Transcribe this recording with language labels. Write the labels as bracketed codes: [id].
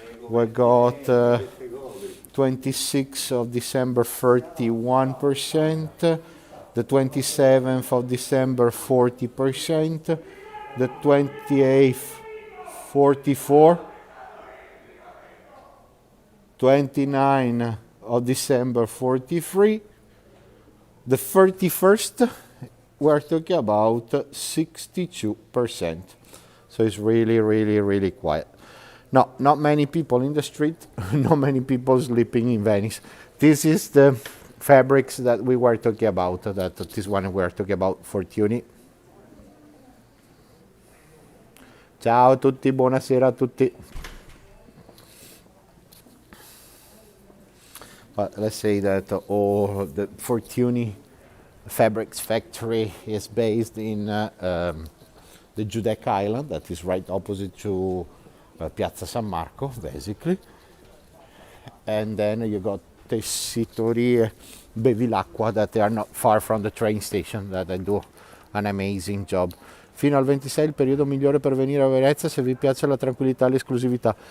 [en] We got 26th of December 31%, the 27th of December 40%, the 28th 44%, 29th of December 43%, the 31st we're talking about 62%. So it's really, really, really quiet. No, not many people in the street, not many people sleeping in Venice. This is the fabrics that we were talking about, this one we were talking about for Tuni. [it] Ciao a tutti, buonasera a tutti. [en] But let's say that the Fortuny Fabrics Factory is based in the Bedeck Island, that is right opposite to Piazza San Marco, basically. And then you got Tessitori Bevilacqua, that they are not far from the train station, that they do an amazing job. [it] Fino al 26 il periodo migliore per venire a Venezia se vi piace la tranquillità e l'esclusività.